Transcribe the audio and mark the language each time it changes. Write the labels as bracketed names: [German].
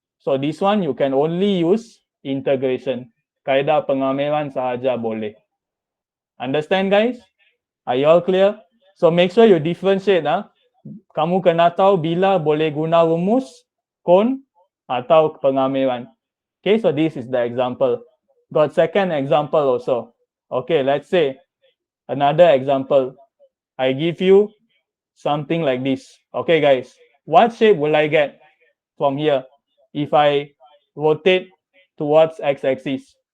[English] So this one you can only use integration. [Malay] Kaedah pengamiran sahaja boleh. [English] Understand, guys? Are you all clear? So make sure you differentiate. [Malay] Kamu kena tahu bila boleh guna rumus, cone atau pengamiran. [English] Okay, so this is the example. Got second example also. Okay, let's say another example. I give you something like this. Okay, guys, what shape will I get from here if I rotate towards x-axis?